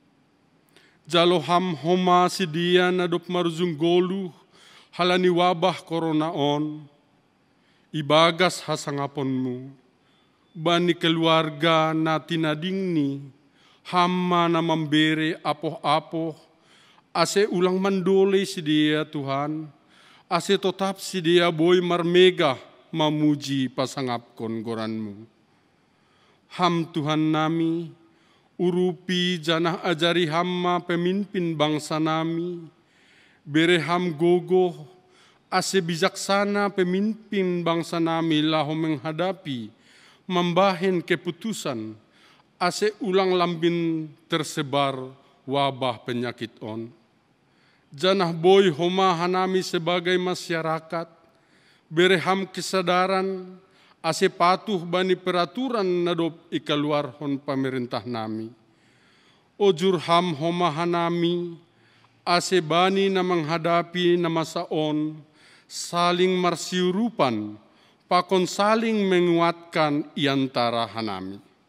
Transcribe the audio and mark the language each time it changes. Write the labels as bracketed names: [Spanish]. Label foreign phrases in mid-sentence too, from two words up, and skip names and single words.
[Batak Simalungun] Jaloham homa sidia nadop maruzung golu, halani wabah corona on, ibagas hasangaponmu, bani keluarga na tinadingni, hamma na membere apoh-apoh, ase ulang mandole si dia Tuhan, ase tetap si dia boy marmega mamuji pasangapkon goranmu. Ham Tuhan nami, urupi janah ajari hamma pemimpin bangsa nami, bereham gogoh, ase bijaksana pemimpin bangsa nami laho menghadapi, membahen keputusan, ase ulang lambin [Indonesian] tersebar wabah penyakit [Batak Simalungun] on. Janah boy homa hanami [Indonesian] sebagai masyarakat, [Batak Simalungun] bereham kesadaran, ase patuh bani peraturan nadop ikaluar hon pemerintah nami. Ojur ham homa hanami, ase bani na menghadapi na masaon, saling marsiurupan, pakon [Indonesian] saling menguatkan [Batak Simalungun] iantara hanami.